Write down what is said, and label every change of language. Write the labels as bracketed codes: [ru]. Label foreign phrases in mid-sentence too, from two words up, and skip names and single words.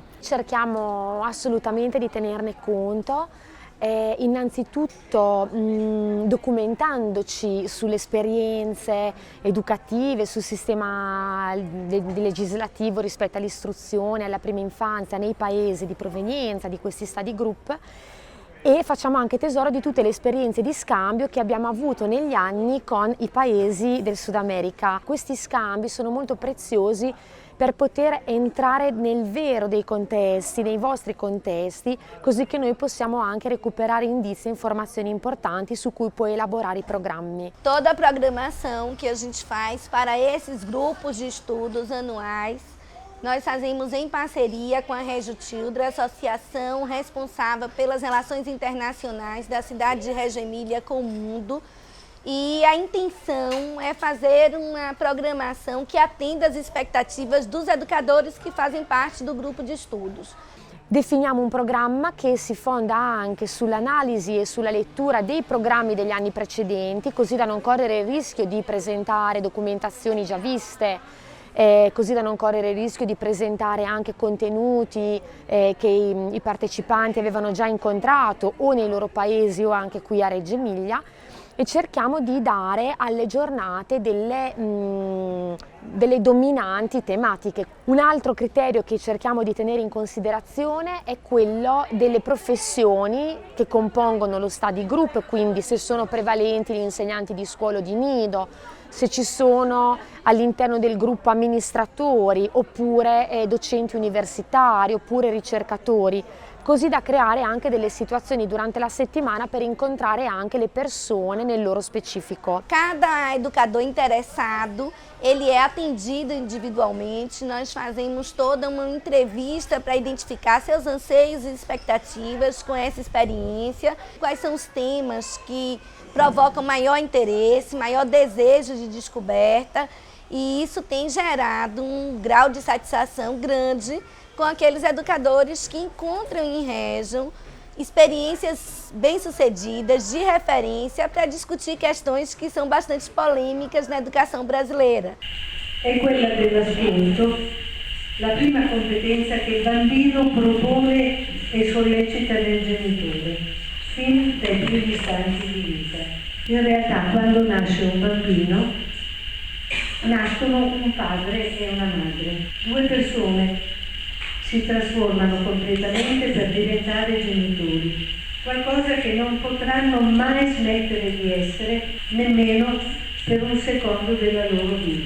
[it] Cerchiamo assolutamente di tenerne conto, innanzitutto documentandoci sulle esperienze educative, sul sistema legislativo rispetto all'istruzione, alla prima infanzia nei paesi di provenienza di questi [en] study group, [it] e facciamo anche tesoro di tutte le esperienze di scambio che abbiamo avuto negli anni con i paesi del Sud America. Questi scambi sono molto preziosi per poter entrare nel vero dei contesti, nei vostri contesti, così che noi possiamo anche recuperare indizi e informazioni importanti su cui poi elaborare i programmi. [pt] Toda a programação que a gente faz para esses grupos de estudos anuais, nós fazemos em parceria com a Reggio Children, associação responsável pelas relações internacionais da cidade de Reggio Emília com o mundo. E a intenção é fazer uma programação que atenda às expectativas dos educadores que fazem parte do grupo de estudos. [it] Definiamo un programma che si fonda anche sull'analisi e sulla lettura dei programmi degli anni precedenti, così da non correre il rischio di presentare documentazioni già viste così da non correre il rischio di presentare anche contenuti che i partecipanti avevano già incontrato o nei loro paesi o anche qui a Reggio Emilia, e cerchiamo di dare alle giornate delle dominanti tematiche. Un altro criterio che cerchiamo di tenere in considerazione è quello delle professioni che compongono lo [en] study group, [it] quindi se sono prevalenti gli insegnanti di scuola o di nido, se ci sono all'interno del gruppo amministratori oppure docenti universitari oppure ricercatori, così da creare anche delle situazioni durante la settimana per incontrare anche le persone nel loro specifico. [pt] Cada educador interessado, ele é atendido individualmente, nós fazemos toda uma entrevista para identificar seus anseios e expectativas com essa experiência, quais são os temas que provocam maior interesse, maior desejo de descoberta, e isso tem gerado um grau de satisfação grande com aqueles educadores que encontram em Reggio experiências bem-sucedidas, de referência, para discutir questões que são bastante polêmicas na educação brasileira. [it] È quella dell'ascolto, la prima competenza che il bambino propone e sollecita nel genitore, fin dai primi istanti di vita. In realtà, quando nasce un bambino, nascono un padre e una madre, due persone si trasformano completamente per diventare genitori, qualcosa che non potranno mai smettere di essere nemmeno per un secondo della loro vita.